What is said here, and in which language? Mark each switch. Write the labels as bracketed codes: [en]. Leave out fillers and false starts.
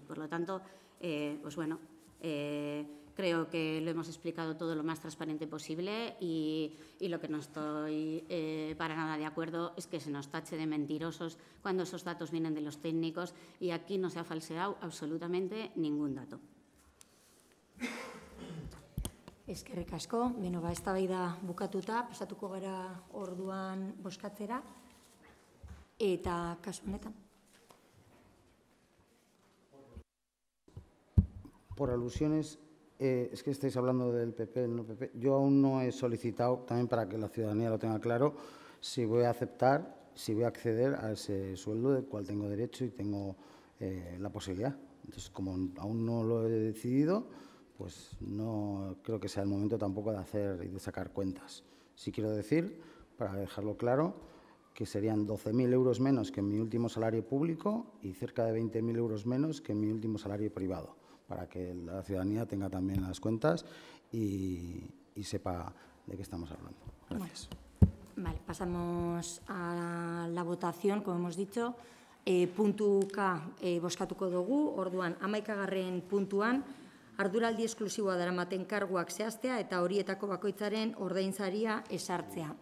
[es] Por lo tanto, pues bueno, creo que lo hemos explicado todo lo más transparente posible y lo que no estoy para nada de acuerdo es que se nos tache de mentirosos cuando esos datos vienen de los técnicos y aquí no se ha falseado absolutamente ningún dato. [eu] Eskerrik asko. Beno, eztabaida bukatuta, pasatuko gara orduan bozkatzera eta kasu honetan. [es] Por alusiones, es que estáis hablando del PP, no PP. Yo aún no he solicitado, también para que la ciudadanía lo tenga claro, si voy a aceptar, si voy a acceder a ese sueldo del cual tengo derecho y tengo la posibilidad. Entonces, como aún no lo he decidido, pues no creo que sea el momento tampoco de hacer y de sacar cuentas. Sí quiero decir, para dejarlo claro, que serían 12.000 euros menos que en mi último salario público y cerca de 20.000 euros menos que en mi último salario privado, para que la ciudadanía tenga también las cuentas y sepa de qué estamos hablando. Gracias. Vale, pasamos a la votación, como hemos dicho. [eu] Puntuka bozkatuko dugu, orduan 11. puntuan, arduraldi esklusiboa daramaten karguak zehaztea eta horietako bakoitzaren ordainsaria ezartzea.